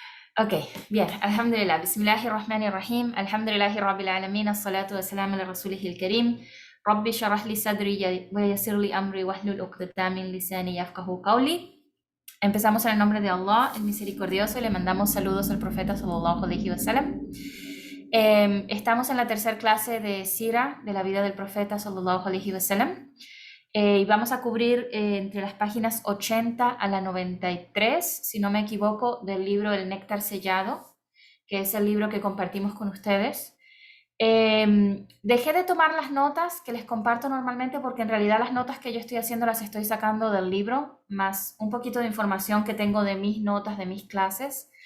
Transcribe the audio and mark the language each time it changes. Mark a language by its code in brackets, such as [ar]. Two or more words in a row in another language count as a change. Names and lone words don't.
[es] Ok, bien. Alhamdulillah. [ar] بسم الله الرحمن الرحيم الحمد لله رب العالمين الصلاة والسلام على رسوله الكريم. رب اشرح لي صدري ويسر لي أمري واحلل عقدة من لساني يفقهوا قولي. [es] Empezamos en el nombre de Allah, el misericordioso, y le mandamos saludos al profeta [ar] صلى الله عليه وسلم. [es] Estamos en la tercera clase de Sira, de la vida del profeta [ar] صلى الله عليه وسلم. [es] Y vamos a cubrir entre las páginas 80 a la 93, si no me equivoco, del libro El Néctar Sellado, que es el libro que compartimos con ustedes. Dejé de tomar las notas que les comparto normalmente porque en realidad las notas que yo estoy haciendo las estoy sacando del libro, más un poquito de información que tengo de mis notas, de mis clases.